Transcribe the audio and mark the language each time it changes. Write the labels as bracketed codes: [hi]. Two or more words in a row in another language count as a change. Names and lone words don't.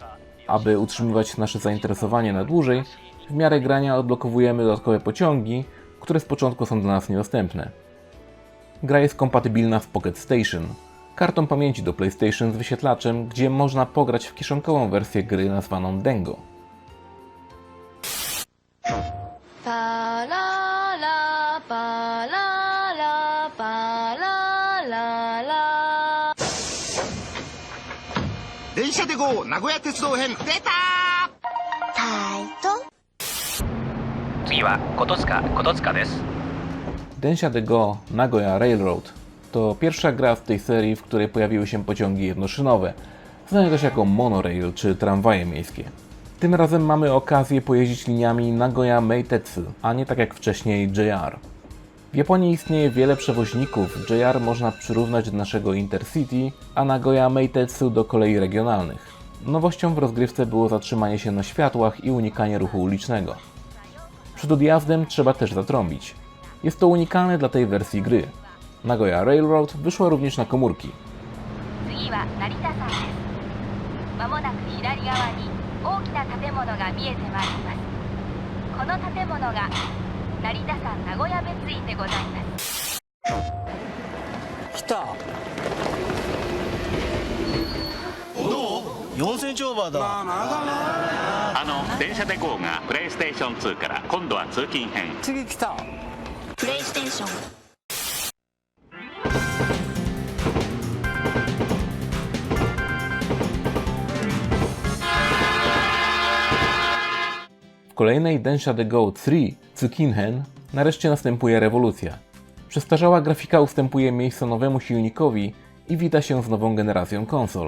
[pl] Aby utrzymywać nasze zainteresowanie na dłużej, w miarę grania odblokowujemy dodatkowe pociągi, które z początku są dla nas niedostępne. Gra jest kompatybilna z Pocket Station, kartą pamięci do PlayStation z wyświetlaczem, gdzie można pograć w kieszonkową wersję gry nazwaną Dengo. パララパララパラララ [ja] 電車で GO 名古屋鉄道編出たタイト。次は琴塚です [pl] Densha de Go Nagoya Railroad to pierwsza gra z tej serii, w której pojawiły się pociągi jednoszynowe, znane też jako monorail czy tramwaje miejskie. Tym razem mamy okazję pojeździć liniami Nagoya Meitetsu, a nie tak jak wcześniej JR. W Japonii istnieje wiele przewoźników, JR można przyrównać do naszego Intercity, a Nagoya Meitetsu do kolei regionalnych. Nowością w rozgrywce było zatrzymanie się na światłach i unikanie ruchu ulicznego. Przed odjazdem trzeba też zatrąbić. Jest to unikalne dla tej wersji gry. Nagoya Railroad wyszła również na komórki. [ja] 次は成田山ですまもなく左側に大きな建物が見えてまいりますこの建物が成田山名古屋別院でございます来た4センチオーバーだ電車で GO がプレイステーション2から今度は通勤編次来たプレイステーション [pl] W kolejnej Densha de Go 3 Tsukinhen nareszcie następuje rewolucja. Przestarzała grafika ustępuje miejsce nowemu silnikowi i wita się z nową generacją konsol.